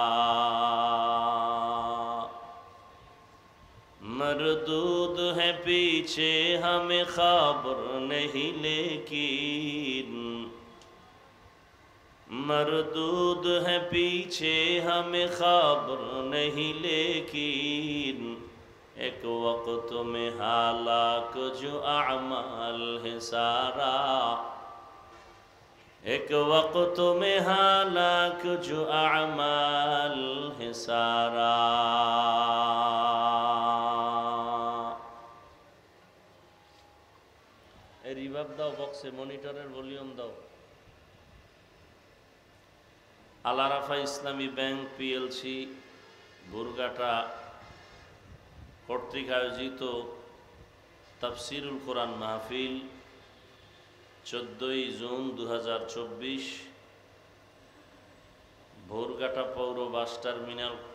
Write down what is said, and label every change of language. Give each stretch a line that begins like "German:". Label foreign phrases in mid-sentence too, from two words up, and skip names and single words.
Urdu: مردود ہے پیچھے ہمیں خبر نہیں لیکن مردود ہے پیچھے ہمیں خبر نہیں لیکن ایک وقت میں ہلاک جو اعمال ہے سارا ایک وقت میں ہلاک جو اعمال ہے سارا
Bangla: রিভার্ব দাও বক্সে মনিটরের ভলিউম দাও আল আরাফা ইসলামী ব্যাংক পিএলসি বুরগাটা কর্তৃক আয়োজিত তাফসিরুল কোরআন মাহফিল 14 জুন 2024 ভোরঘাটা পৌর বাস টার্মিনাল